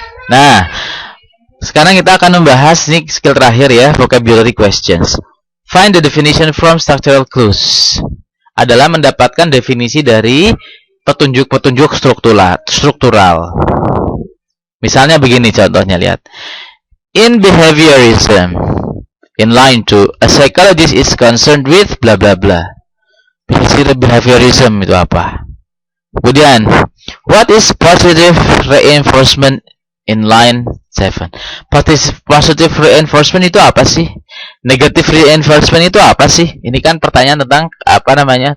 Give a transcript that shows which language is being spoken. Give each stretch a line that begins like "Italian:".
Indonesian: Nah, sekarang kita akan membahas nih skill terakhir ya, vocabulary questions.
English: Find the definition from structural clues.
Indonesian: Adalah mendapatkan definisi dari petunjuk-petunjuk struktural. Misalnya begini contohnya, lihat.
English: In behaviorism, in line 2, a psychologist is concerned with bla bla bla.
Indonesian: Behaviorism itu apa? Kemudian,
English: what is positive reinforcement in line 7?
Indonesian: Positive reinforcement itu apa sih? Negative reinforcement itu apa sih? Ini kan pertanyaan tentang apa namanya?